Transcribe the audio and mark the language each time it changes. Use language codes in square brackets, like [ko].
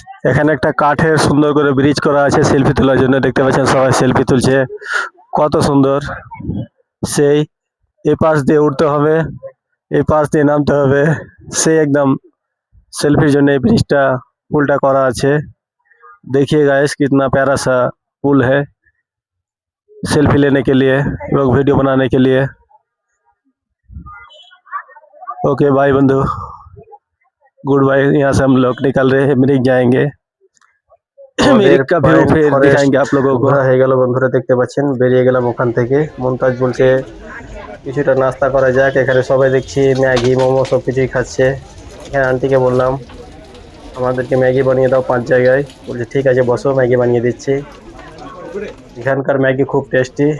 [bn] এখানে একটা কাঠের সুন্দর করে ব্রিজ করা আছে সেলফি তোলার জন্য। দেখতে পাচ্ছেন সবাই সেলফি তুলছে, কত সুন্দর। সেই এ পাশ দিয়ে উঠতে হবে, এই পাশ দিয়ে নামতে হবে, সেই একদম सेल्फी जन्य এই ব্রিজটা পুলটা করা আছে। [hi] देखिए गाइस कितना प्यारा सा पुल है सेल्फी लेने के लिए और वीडियो बनाने के लिए। ओके बाय बंधु, गुड बाय। यहाँ से हम लोग निकल रहे हैं, मिरिक जाएंगे। মিরিক का ভিউ फिर दिखाएंगे आप लोगों को। [bn] হয়ে গেল বন্ধুরা, দেখতে পাচ্ছেন বেরিয়ে গেলাম ওখান থেকে। মুমতাজ বলছে কিছুটা নাস্তা করা যাক। এখানে সবাই দেখছি ম্যাগি মোমো সব কিছুই খাচ্ছে। এখানে আন্টিকে বললাম আমাদেরকে ম্যাগি বানিয়ে দাও 5 জায়গায়। বলছে ঠিক আছে বসো, ম্যাগি বানিয়ে দিচ্ছি। এখানকার ম্যাগি খুব টেস্টি।